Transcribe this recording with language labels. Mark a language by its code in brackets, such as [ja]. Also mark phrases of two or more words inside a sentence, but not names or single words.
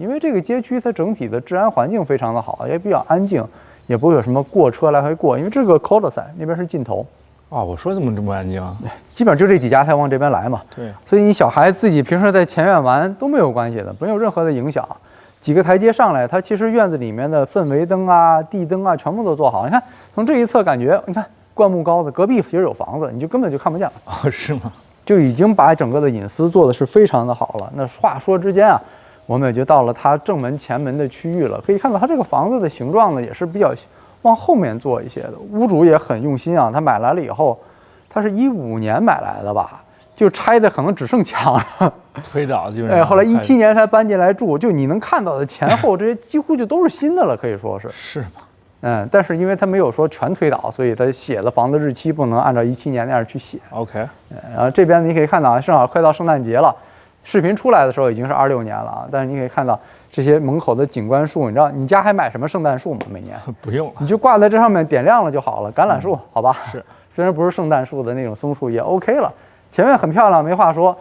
[zh] 因為這個街區它整體的治安環境非常的好，也比較安靜，也不會有什麼過車來回過。因為這個 cul-de-sac 那邊是盡頭。啊，我說怎麼這麼安靜啊？基本上就這幾家才往這邊來嘛。對，所以你小孩自己平時在前院玩都沒有關係的，沒有任何的影響。幾個台階上來，它其實院子裡面的氛圍燈啊、地燈啊，全部都做好。你看，從這一側感覺，你看灌木高的，隔壁其實有房子，你就根本就看不見了。哦，是嗎？就已經把整個的隱私做的是非常的好了。那話說之間啊，我們也就到了它正門前門的區域了。可以看到它這個房子的形狀呢，也是比較往後面做一些的。屋主也很用心啊，他買來了以後，他是15年買來的吧，就拆的可能只剩牆了，推倒基本上。後來17年才搬進來住，就你能看到的前後這些幾乎就都是新的了，可以說是。是嗎？但是因為他沒有說全推倒，所以他寫的房子日期不能按照17年那樣去寫。 OK。然後這邊你可以看到，正好快到聖誕節了，視頻出來的時候已經是26年了，但是你可以看到這些門口的景觀樹，你知道你家還買什麼聖誕樹嗎？每年不用了，你就掛在這上面點亮了就好了。橄欖樹，好吧？是，雖然不是聖誕樹的那種松樹也 OK 了。前面很漂亮，沒話說。